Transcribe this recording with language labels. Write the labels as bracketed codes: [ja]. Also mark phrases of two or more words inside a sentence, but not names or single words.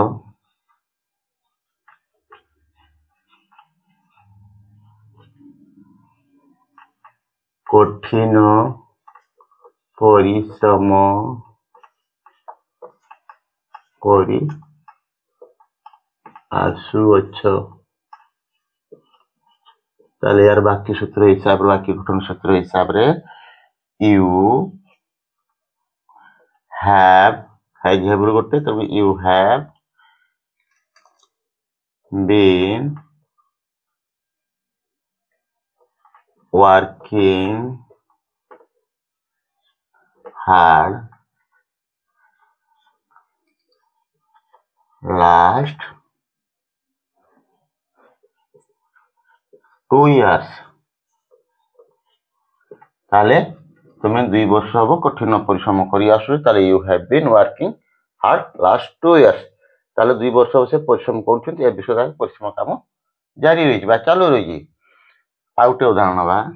[or] କଠିନ ପରିଶ୍ରମ କରି ଆସୁଅଛ। ତାହେଲେ यार ବାକ୍ୟ ସୂତ୍ର ହିସାବରେ, ବାକ୍ୟ ଗଠନ ସୂତ୍ର ହିସାବରେ you [en] have [or] ଗୋଟେ, ତେଣୁ [en] you have been working hard last 2 years। [or] ତାହେଲେ ତୁମେ 2 ବର୍ଷ ହବ କଠିନ ପରିଶ୍ରମ କରି ଆସୁଛ, ତାହେଲେ [en] you have been working hard last 2 years। [or] ତାହେଲେ 2 ବର୍ଷ ହବ ସେ ପରିଶ୍ରମ କରୁଛନ୍ତି, ଏ ବିଷୟରେ ପରିଶ୍ରମ କାମ ଜାରି ରହିଛି ବା ଚାଲୁ ରହିଛି। ଆଉ ଗୋଟେ ଉଦାହରଣ ନେବା,